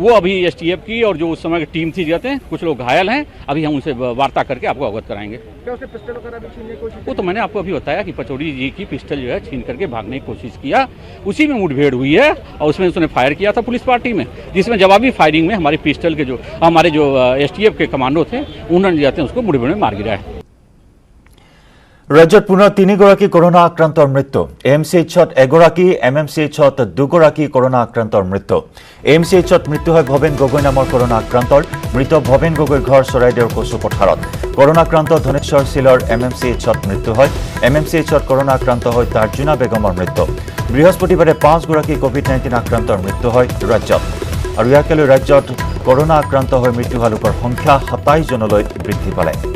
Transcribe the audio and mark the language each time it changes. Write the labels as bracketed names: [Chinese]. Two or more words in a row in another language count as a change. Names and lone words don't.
[Hindi] वो अभी एसटीएफ की और जो उस समय की टीम थी जो हैं कुछ लोग घायल हैं अभी हम उनसे वार्ता करके आपको अवगत कराएंगे क्या उसने पिस्टल वगैरह भी छीनने की कोशिश वो तो मैंने आपको अभी बताया कि पचौड़ी जी की पिस्टल जो है छीन करके भागने की कोशिश किया उसी में मुठभेड़ हुई है और उसमें उसने फायर किया था [English] police party [Hindi] में जिसमें जवाबी फायरिंग में हमारी पिस्टल के जो हमारे जो एसटीएफ के कमांडो थे उन्होंने जाते हैं उसको मुठभेड़ में मार गिराया [Assamese] ৰাজ্যত পুনৰ 3 গৰাকী কৰোনা আক্ৰান্তৰ মৃত্যু এমচিএইচত 1 গৰাকী এমএমচিএইচত 2 গৰাকী কৰোনা আক্ৰান্তৰ মৃত্যু এমচিএইচত মৃত্যু হয় ভৱেন গগৈ নামৰ কৰোনা আক্ৰান্তৰ মৃত ভৱেন গগৈ ঘৰ চৰাইদেউৰ কচু পথাৰত কৰোনা আক্ৰান্ত ধনেশ্বৰ শিলৰ এমএমচিএইচত মৃত্যু হয় এমএমচিএইচত কৰোনা আক্ৰান্ত হয় তাৰ্জুনা বেগমৰ মৃত্যু বৃহস্পতিবাৰে 5 গৰাকী কোভিড-19 আক্ৰান্তৰ মৃত্যু হয় ৰাজ্যত আৰু ইয়াকে লৈ ৰাজ্যত কৰোনা আক্ৰান্ত হৈ মৃত্যু হোৱা লোকৰ সংখ্যা 27 জনলৈ বৃদ্ধি পালে